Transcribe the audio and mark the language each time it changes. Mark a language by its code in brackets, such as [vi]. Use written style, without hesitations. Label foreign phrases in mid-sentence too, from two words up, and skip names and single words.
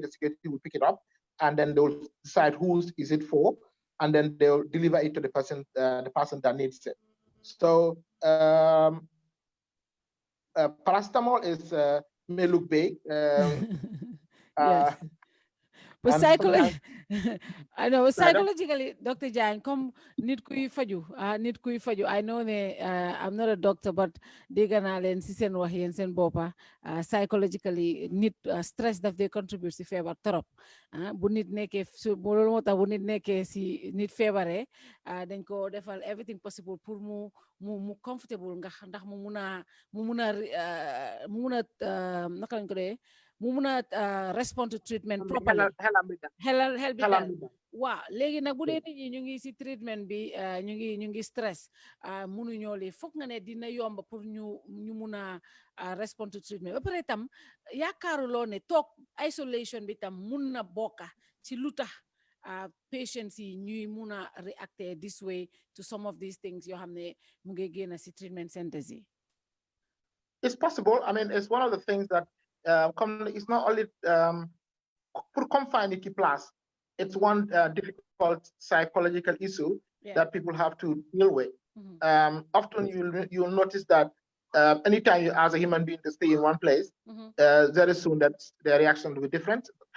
[en] The security will pick it up, and then they'll decide whose is it for, and then they'll deliver it to the person that needs it. So paracetamol may look big. Yes. But I know psychologically, Dr. [wo] Jan, come nit kuy faju, [en] I know I'm not a doctor, but [wo] dégg naa leen si seen wax yéen seen boppa, psychologically nit stress daf dey contribute si feebar torop. Bu nit nekkee loolu moo tax bu nit nekkee si nit feebaree, dañ ko defal [en] everything possible [wo] pour mu comfortable ndax mu mun a naka lañ ko dee, mu mun a [en] respond to treatment properly. [wo] Xel bi dal waaw. Léegi nag bu dee nit ñi ñu ngi si treatment bi, ñu ngi stress, mënuñoo li foog nga ne dina yomb pour ñu mun a [en] respond to treatment. [wo] Ba pare tam yaakaaruloo ne toog isolation bi tam mun na bokka ci lu tax patients yi ñuy mun a [en] react this way to some of these things [wo] yoo xam ne mu ngi génn si [en] treatment centers [wo] yi. [en] It's possible. I mean, it's one of the things that it's not only [fr] pour confine qui place. [en] It's one difficult psychological issue that people have to deal with. Often you'll notice that anytime you ask a human being to stay in one place, very soon that their reaction will be different.